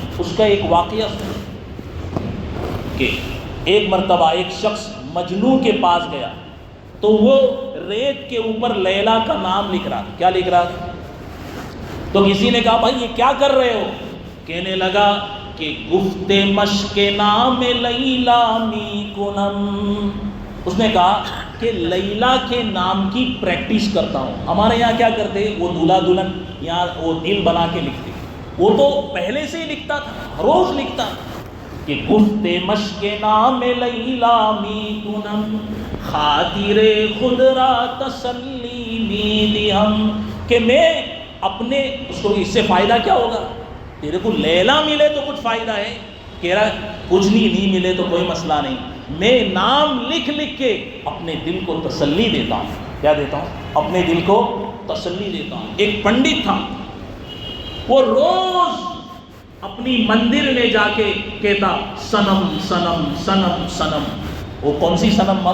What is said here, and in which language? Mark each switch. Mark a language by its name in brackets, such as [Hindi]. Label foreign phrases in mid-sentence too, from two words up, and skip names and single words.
[Urdu] اس کا ایک واقعہ سنو کہ ایک مرتبہ ایک شخص مجنوں کے پاس گیا تو وہ ریت کے اوپر لیلا کا نام لکھ رہا، کیا لکھ رہا؟ تو کسی نے کہا بھائی یہ کیا کر رہے ہو؟ کہنے لگا کہ [Persian] گفت مشق نام لیلا می کنم، [Urdu] اس نے کہا کہ لیلا کے نام کی پریکٹس کرتا ہوں۔ ہمارے یہاں کیا کرتے، وہ دولہا دلہن یہاں وہ دل بنا کے لکھتے، وہ تو پہلے سے ہی لکھتا تھا، روز لکھتا کہ [Persian] گفت مشق نام لیلا می کنم، خاطر خود را تسلی می دیم، [Urdu] کہ میں اپنے اس کو اس سے فائدہ کیا ہوگا؟ تیرے کو لیلا ملے تو کچھ فائدہ ہے، کہہ رہا کچھ نہیں ملے تو کوئی مسئلہ نہیں، میں نام لکھ لکھ کے اپنے دل کو تسلی دیتا ہوں۔ کیا دیتا ہوں؟ اپنے دل کو تسلی دیتا ہوں۔ ایک پنڈت تھا، وہ روز اپنی مندر میں جا کے کہتا سنم سنم سنم سنم، وہ کون سی سنم؟